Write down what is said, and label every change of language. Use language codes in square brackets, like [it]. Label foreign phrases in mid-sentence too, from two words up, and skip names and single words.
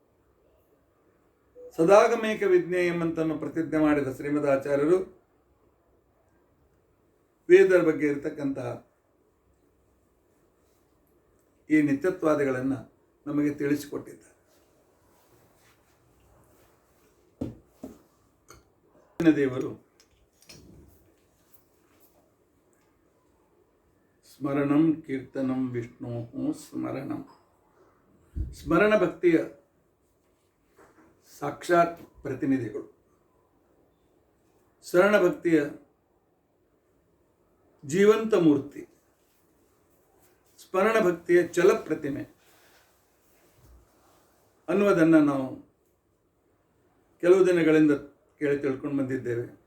[sa] ಸದಾಗಮೇಕ ವಿಜ್ಞೇಯಂ [kn] ಅಂತನ್ನು ಪ್ರತಿಜ್ಞೆ ಮಾಡಿದ ಶ್ರೀಮದಾಚಾರ್ಯರು ವೇದರ ಬಗ್ಗೆ ಇರತಕ್ಕಂತಹ ಈ ನಿತ್ಯತ್ವಾದಿಗಳನ್ನು ನಮಗೆ ತಿಳಿಸಿಕೊಟ್ಟಿದ್ದಾರೆ. [sa] ದೇವರು ಸ್ಮರಣಂ ಕೀರ್ತನಂ ವಿಷ್ಣು ಸ್ಮರಣಂ, [kn] ಸ್ಮರಣ ಭಕ್ತಿಯ ಸಾಕ್ಷಾತ್ ಪ್ರತಿನಿಧಿಗಳು, ಶರಣ ಭಕ್ತಿಯ ಜೀವಂತ ಮೂರ್ತಿ, ಸ್ಮರಣ ಭಕ್ತಿಯ ಚಲ ಪ್ರತಿಮೆ ಅನ್ನುವುದನ್ನು ನಾವು ಕೆಲವು ದಿನಗಳಿಂದ ಕೇಳಿ ತಿಳ್ಕೊಂಡು ಬಂದಿದ್ದೇವೆ.